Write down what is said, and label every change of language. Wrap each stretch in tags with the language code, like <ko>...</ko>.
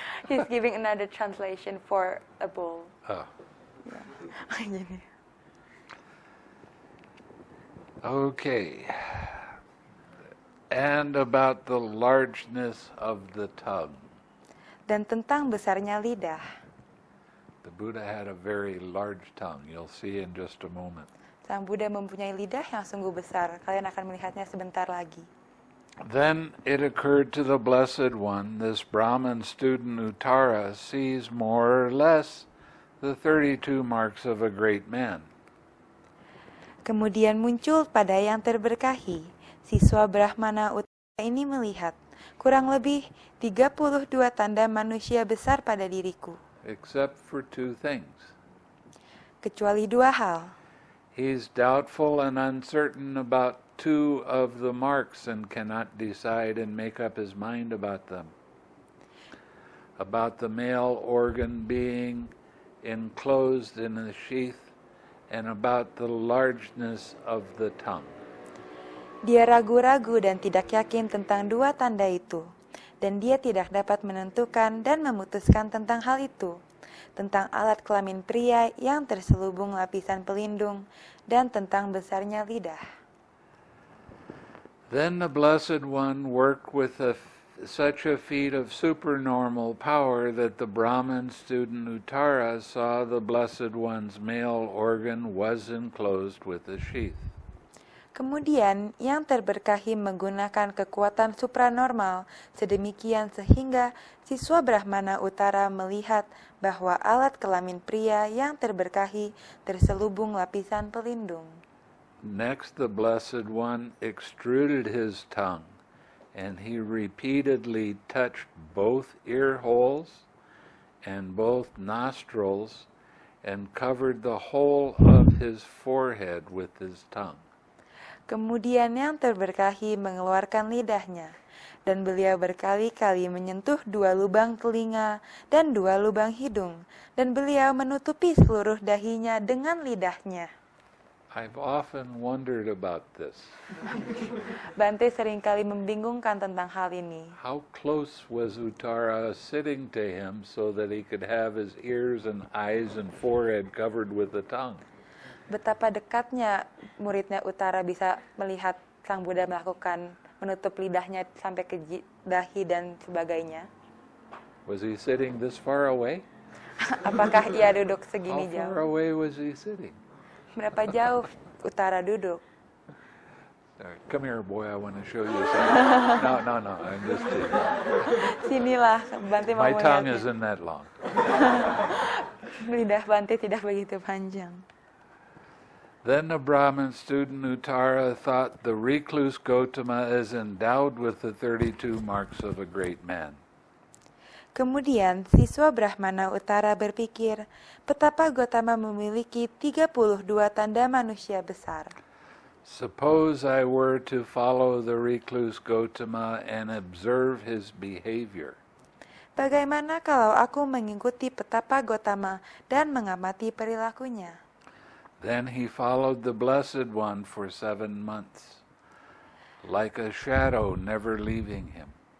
<en>He's giving another translation for a bull. Oh. Yeah.</en> <id>Gini.</id> <en>Okay. And about the largeness of the tongue.</en> <id>Dan tentang besarnya lidah.</id> <en>The Buddha had a very large tongue. You'll see in just a moment.</en> <id>Sang Buddha mempunyai lidah yang sungguh besar. Kalian akan melihatnya sebentar lagi.</id> <en>Then it occurred to the Blessed One, this Brahmin student Uttara sees more or less the 32 marks of a great man.</en> <id>Kemudian muncul pada yang terberkahi, siswa Brahmana Uttara ini melihat kurang lebih 32 tanda manusia besar pada diriku.</id> <en>Except for two things.</en> <id>Kecuali dua hal.</id> <en>He's doubtful and uncertain about two of the marks and cannot decide and make up his mind about them. About the male organ being enclosed in a sheath and about the largeness of the tongue.</en> <id>Dia ragu-ragu dan tidak yakin tentang dua tanda itu, dan dia tidak dapat menentukan dan memutuskan tentang hal itu, tentang alat kelamin pria yang terselubung lapisan pelindung, dan tentang besarnya lidah.</id> <en>Then the Blessed One worked with such a feat of supernormal power that the Brahmin student Uttara saw the Blessed One's male organ was enclosed with a sheath.</en> <id>Kemudian, yang terberkahi menggunakan kekuatan supranormal sedemikian sehingga siswa Brahmana Utara melihat bahwa alat kelamin pria yang terberkahi terselubung lapisan pelindung.</id> <en>Next, the Blessed One extruded his tongue, and he repeatedly touched both ear holes and both nostrils and covered the whole of his forehead with his tongue.</en> <id>Kemudian yang terberkahi mengeluarkan lidahnya, dan beliau berkali-kali menyentuh dua lubang telinga dan dua lubang hidung, dan beliau menutupi seluruh dahinya dengan lidahnya.</id> <en>I've often wondered about this.</en> <id>Bante seringkali membingungkan tentang hal ini.</id> <en>How close was Uttara sitting to him so that he could have his ears and eyes and forehead covered with the tongue?</en> <id>Betapa dekatnya muridnya Utara bisa melihat Sang Buddha melakukan menutup lidahnya sampai ke dahi dan sebagainya.</id> <en>Was he sitting this far away?</en> <id>Apakah ia duduk segini</id> <en>How far away was he sitting?</en> <id>Berapa jauh Utara duduk?</id> <en>Come here, boy, I want to show you something. No, I'm just kidding.</en> <id>Sinilah, Bante mau</id> <en>My tongue</en> <id>melihatnya.</id> <en>isn't that long.</en> <id>Lidah Bante tidak begitu panjang.</id> <en>Then the Brahmin student Uttara thought the recluse Gotama is endowed with the 32 marks of a great man.</en> <id>Kemudian siswa Brahmana Utara berpikir, betapa Gotama memiliki 32 tanda manusia besar.</id> <en>Suppose I were to follow the recluse Gotama and observe his behavior.</en> <id>Bagaimana kalau aku mengikuti petapa Gotama dan mengamati perilakunya?</id> <en>Then he followed the Blessed One for 7 months, like a shadow never leaving him.</en>